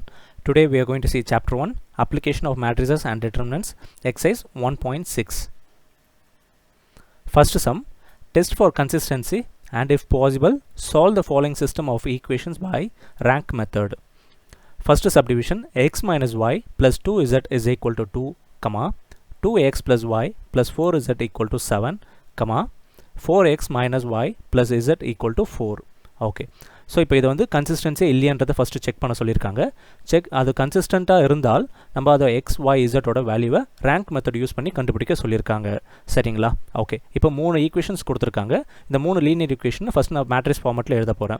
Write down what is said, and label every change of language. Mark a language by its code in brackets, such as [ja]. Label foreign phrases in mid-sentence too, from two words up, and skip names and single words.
[en] Today we are going to see Chapter 1, Application of Matrices and Determinants, Exercise 1.6. First sum, test for consistency and if possible, solve the following system of equations by rank method. First subdivision, x minus y plus 2z is equal to 2, 2x plus y plus 4z equal to 7, 4x minus y plus z equal to 4. okay so [ta] இப்போ இதை வந்து கன்சிஸ்டன்சி இல்லையன்றதை [en] first check [ta] பண்ண சொல்லியிருக்காங்க. அது கன்சிஸ்டண்ட்டாக இருந்தால் நம்ம அதை [en] x y z value rank method use [ta] பண்ணி கண்டுபிடிக்க சொல்லியிருக்காங்க. சரிங்களா? ஓகே, இப்போ 3 ஈக்குவேஷன்ஸ் கொடுத்துருக்காங்க. இந்த 3 [en] linear equation first [ta] நான் [en] matrix format [ta] எழுத போகிறேன்.